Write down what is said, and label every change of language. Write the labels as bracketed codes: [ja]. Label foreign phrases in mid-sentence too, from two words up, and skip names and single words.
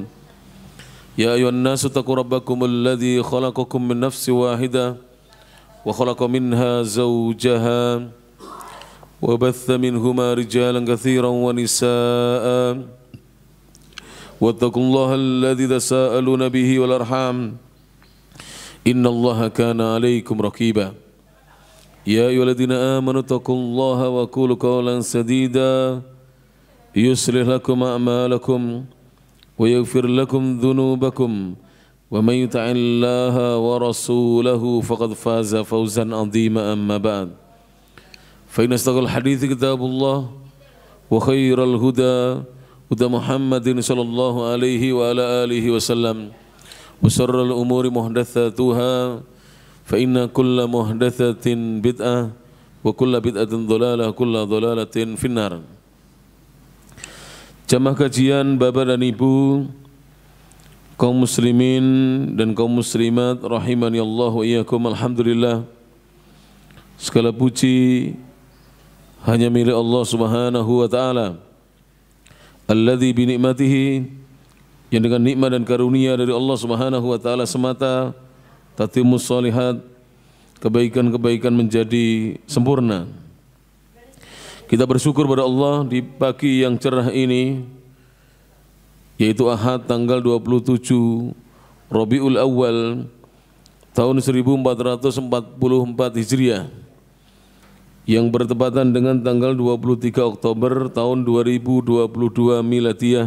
[ar] يا أيها الناس اتقوا ربكم الذي خلقكم من نفس واحدة وخلق منها زوجها وبث منهما رجالا كثيرا ونساء واتقوا الله الذي تساءلون به والأرحام إن الله كان عليكم رقيبا. يا أيها الذين آمنوا اتقوا الله وقولوا قولا سديدا يصلح لكم أعمالكم ويغفر لكم ذنوبكم ومن يطع الله ورسوله فقد فاز فوزا عظيما أما بعد. فإن أصدق الحديث كتاب الله وخير الهدى هدى محمد صلى الله عليه وعلى آله وسلم. وشر الأمور محدثاتها فإن كل محدثة بدعة وكل بدعة ضلالة وكل ضلالة في النار. [id] Jamaah kajian Bapak dan Ibu, kaum muslimin dan kaum muslimat [ar] رحمني الله وإياكم. [id] Alhamdulillah, segala puji hanya milik Allah [ar] سبحانه وتعالى, الذي بنعمته, [id] yang dengan nikmat dan karunia dari Allah [ar] سبحانه وتعالى [id] semata [ar] تتم الصالحات, [id] kebaikan-kebaikan menjadi sempurna. Kita bersyukur pada Allah di pagi yang cerah ini, yaitu Ahad tanggal 27 Rabiul Awal tahun 1444 Hijriah, yang bertepatan dengan tanggal 23 Oktober tahun 2022 Miladiyah.